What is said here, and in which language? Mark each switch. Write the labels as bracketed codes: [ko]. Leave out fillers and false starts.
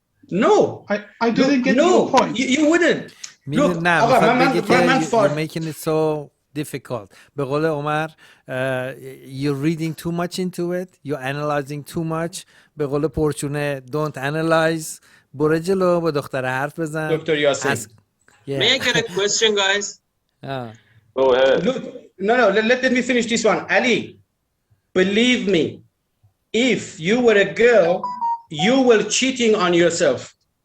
[en] No. I didn't get your point. You wouldn't. Look, you're making it so difficult. [fa] به قول عمر, [en] you're reading too much into it, you're analyzing too much. [fa] به قول پرچونه, [en] don't analyze. [fa] برو جلو, با دختر حرف بزن. [en] Dr. Yassin. May I get a question, guys? Go ahead. Look, no, let me finish this one. Ali, believe me, if you were a girl, you were cheating on yourself.